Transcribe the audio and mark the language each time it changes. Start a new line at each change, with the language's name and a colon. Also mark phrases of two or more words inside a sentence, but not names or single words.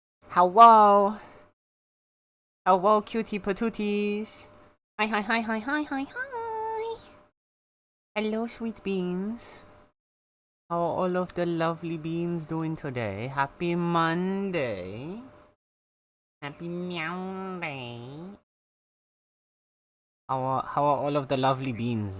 English: Hello. Hello, cutie patooties. Hi, hi, hi, hi, hi, hi, hi. Hello, sweet beans. How are all of the lovely beans doing today? Happy Monday. Happy Meow Day. How are all of the lovely beans?